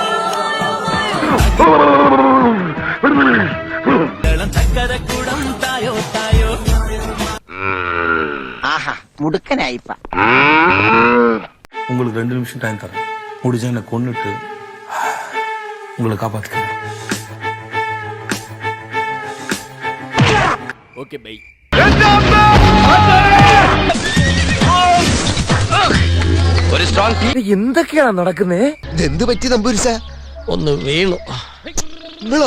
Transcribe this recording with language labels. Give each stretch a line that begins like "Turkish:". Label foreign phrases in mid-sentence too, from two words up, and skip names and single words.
Malayalam: മുടുക്കനായിപ്പ.
Tamil: உங்களுக்கு 2 நிமிஷம் டைம் தரேன். முடிஞ்ச என்னை கொன்னுட்டு உங்களை காப்பாத்துக்கிறேன்.
English: Okay bye.
Malayalam: എന്തൊക്കെയാണ് നടക്കുന്നേ? എന്ത് പറ്റി തമ്പുരിച്ച? ഒന്ന് വീണു. നിങ്ങളോ?